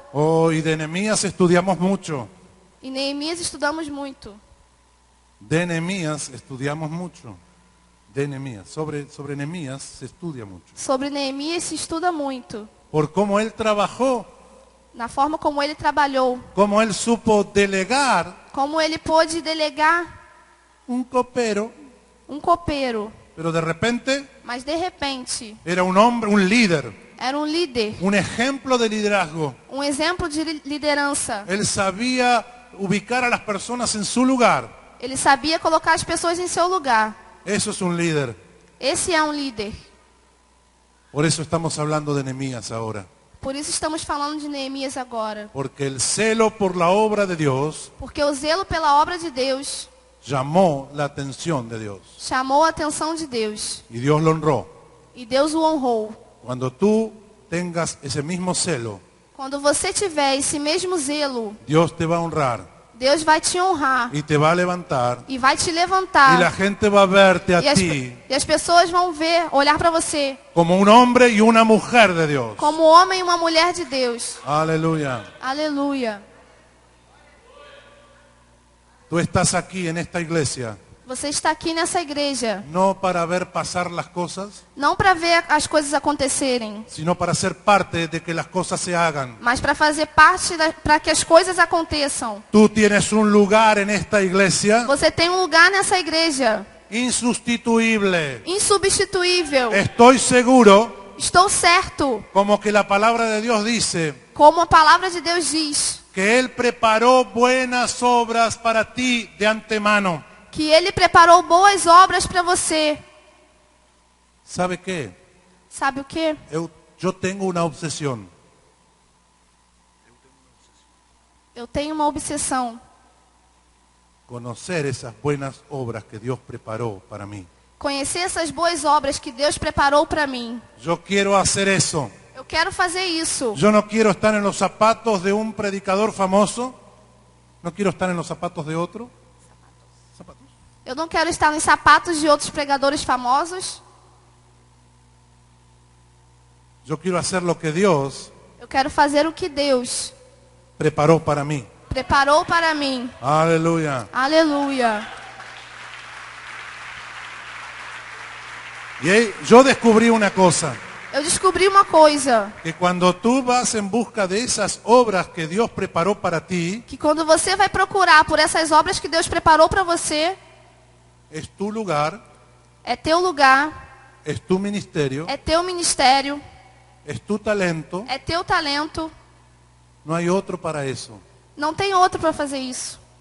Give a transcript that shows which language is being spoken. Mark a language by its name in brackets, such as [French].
[Spanish] Oh, y de Nehemías estudiamos mucho. [Portuguese] E Neemias estudamos muito. [Spanish] De Nehemías estudiamos mucho. De Nehemías. Sobre Nehemías se estudia mucho. [Portuguese] Sobre Neemias se estuda muito. [Spanish] Por cómo él trabajó, [Portuguese] Na forma como ele trabalhou. [Spanish] cómo él supo delegar [Portuguese] Como ele pôde delegar [Spanish] un copero, [Portuguese] um copeiro. [Spanish] pero de repente [Portuguese] Mas de repente, [Spanish] era un hombre, un líder, [Portuguese] era um líder. [Spanish] un ejemplo de liderazgo. [Portuguese] Um exemplo de liderança. [Spanish] Él sabía ubicar a las personas en su lugar. [Portuguese] Ele sabia colocar as pessoas em seu lugar. [Spanish] Eso es un líder. [Portuguese] Esse é um líder. [Spanish] Por eso estamos hablando de Nehemías ahora. [Portuguese] Por isso estamos falando de Neemias agora. [Spanish] Porque el celo por la obra de Dios [Portuguese] Porque o zelo pela obra de Deus [Spanish] llamó la atención de Dios. [Portuguese] chamou a atenção de Deus. [Spanish] Y Dios lo honró. [Portuguese] E Deus o honrou. [Spanish] Cuando tú tengas ese mismo celo, [Portuguese] Quando você tiver esse mesmo zelo, [Spanish] Dios te va a honrar [Portuguese] Deus vai te honrar [Spanish] y te va a levantar. [Portuguese] e vai te [Spanish] Y la [Portuguese] levantar. [Spanish] gente va a verte [Portuguese] E [Spanish] a [Portuguese] as, [Spanish] ti [Portuguese] e as pessoas vão ver, olhar para você [Spanish] como un hombre y una mujer de Dios. [Portuguese] como homem e uma mulher de Deus. [Spanish] Aleluya. [Portuguese] Aleluia. [Spanish] Tú estás aquí en esta iglesia [Portuguese] Você está aqui nessa igreja, [Spanish] no para ver pasar las cosas, [Portuguese] não para ver as coisas acontecerem, [Spanish] sino para ser parte de que las cosas se hagan. [Portuguese] mas para fazer parte, para que as coisas aconteçam. [Spanish] Tú tienes un lugar en esta iglesia [Portuguese] Você tem um lugar nessa igreja, [Spanish] insustituible. [Portuguese] insubstituível. [Spanish] Estoy seguro, [Portuguese] Estou certo, [Spanish] como que la palabra de Dios dice, [Portuguese] como a palavra de Deus diz, [Spanish] que Él preparó buenas obras para ti de antemano. [Portuguese] que Ele preparou boas obras para você. [Spanish] ¿Sabe qué? [Portuguese] Sabe o quê? [Spanish] Yo tengo una obsesión. [Portuguese] Eu tenho uma obsessão. [Spanish] Conocer esas buenas obras que Dios preparó para mí. [Portuguese] Conhecer essas boas obras que Deus preparou para mim. [Spanish] Yo quiero hacer eso. [Portuguese] Eu quero fazer isso. [Spanish] Yo no quiero estar en los zapatos de un predicador famoso. No quiero estar en los zapatos de otro. ¿Zapatos? [Portuguese] Eu não quero estar nos sapatos de outros pregadores famosos. [Spanish] Yo quiero hacer lo que Dios [Portuguese] Eu quero fazer o que Deus [Spanish] preparó para mí. [Portuguese] preparou para mim. [Spanish] Aleluya. [Portuguese] Aleluia. [Spanish] Y yo descubrí una cosa. [Portuguese] Eu descobri uma coisa, [Spanish] Que cuando tú vas en busca de esas obras que Dios preparó para ti, [Portuguese] que quando você vai procurar por essas obras que Deus preparou para você, [Spanish] es tu lugar, [Portuguese] é teu lugar, [Spanish] es tu ministerio, [Portuguese] é teu ministério, [Spanish] es tu talento. [Portuguese] é teu talento. [Spanish] No hay otro para eso. [Portuguese] Não tem outro para fazer isso.